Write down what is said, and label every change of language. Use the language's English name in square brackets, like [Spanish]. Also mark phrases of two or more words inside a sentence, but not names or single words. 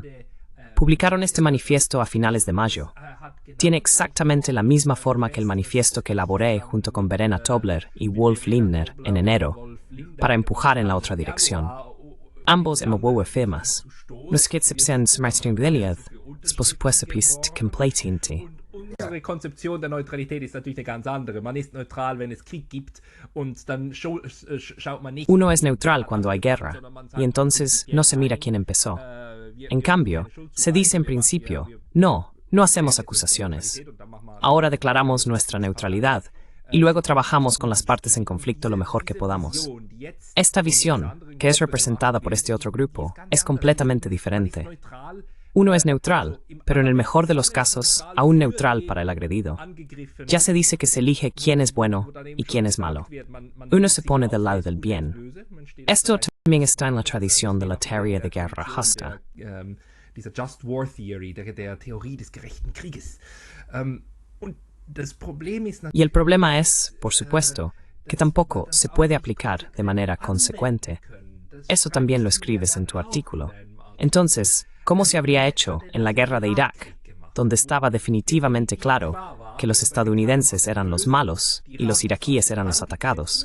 [Spanish] Publicaron este manifiesto a finales de mayo. Tiene exactamente la misma forma que el manifiesto que elaboré junto con Verena Tobler y Wolf Lindner en enero, para empujar en la otra dirección. Ambos emowowe firmas. Nos Rezeption zum Martin por supuesto pist completinti. [German] Unsere Konzeption der Neutralität ist natürlich eine ganz andere. Man ist neutral, wenn es Krieg gibt, und dann schaut man nicht. [Spanish] Uno es neutral cuando hay guerra, y entonces no se mira quién empezó. En cambio, se dice en principio, no hacemos acusaciones. Ahora declaramos nuestra neutralidad, y luego trabajamos con las partes en conflicto lo mejor que podamos. Esta visión, que es representada por este otro grupo, es completamente diferente. Uno es neutral, pero en el mejor de los casos, aún neutral para el agredido. Ya se dice que se elige quién es bueno y quién es malo. Uno se pone del lado del bien. Esto también está en la tradición de la teoría de guerra justa. [German] Dieser [English] Just War Theory, [German] der Theorie des gerechten Krieges. [Spanish] Y el problema es, por supuesto, que tampoco se puede aplicar de manera consecuente. Eso también lo escribes en tu artículo. Entonces, ¿cómo se habría hecho en la guerra de Irak, donde estaba definitivamente claro que los estadounidenses eran los malos y los iraquíes eran los atacados?